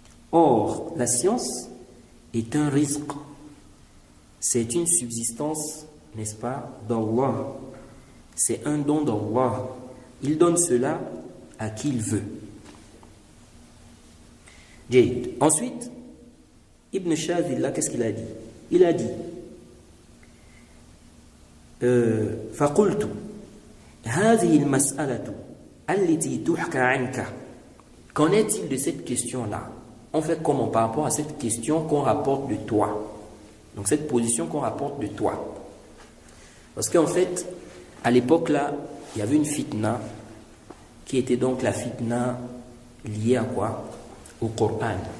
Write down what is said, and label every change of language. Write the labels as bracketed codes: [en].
[fr] Or, la science est un risque. C'est une subsistance, n'est-ce pas, d'Allah. C'est un don d'Allah. Il donne cela à qui il veut. Jade. Ensuite, Ibn Shadhillah, qu'est-ce qu'il a dit? Il a dit [ar] فَقُلْتُ هَذِهِ الْمَسْأَلَةُ الَّتِي تُحْكَى عَنْكَ. [fr] Qu'en est-il de cette question-là? On fait comment par rapport à cette question qu'on rapporte de toi? Donc cette position qu'on rapporte de toi. Parce qu'en fait, à l'époque là, il y avait une fitna qui était donc la fitna liée à quoi? Au Coran.